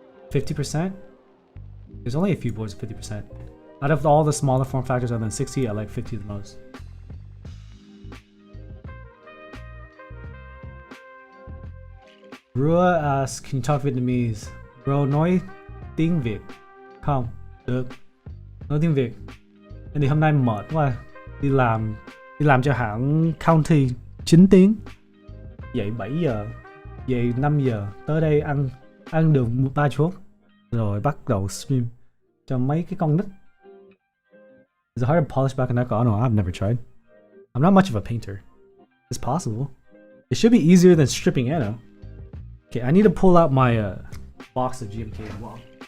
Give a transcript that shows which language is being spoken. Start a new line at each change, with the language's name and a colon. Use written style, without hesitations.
English: 50%? There's only a few boards at 50%. Out of all the smaller form factors other than 60, I like 50 the most. Rua asks, can you talk Vietnamese?
Vietnamese: Bro, nói tiếng Việt không? Được. Nói tiếng Việt. Thế thì hôm nay mệt quá. Đi làm cho hãng county 9 tiếng. Dậy 7 giờ. Về 5 giờ tới đây ăn được 3 chốt rồi bắt đầu stream cho mấy cái con nít.
English: Is it hard to polish back an echo? I don't know, I've never tried. I'm not much of a painter. It's possible. It should be easier than stripping Anno. Okay, I need to pull out my box of GMK as well.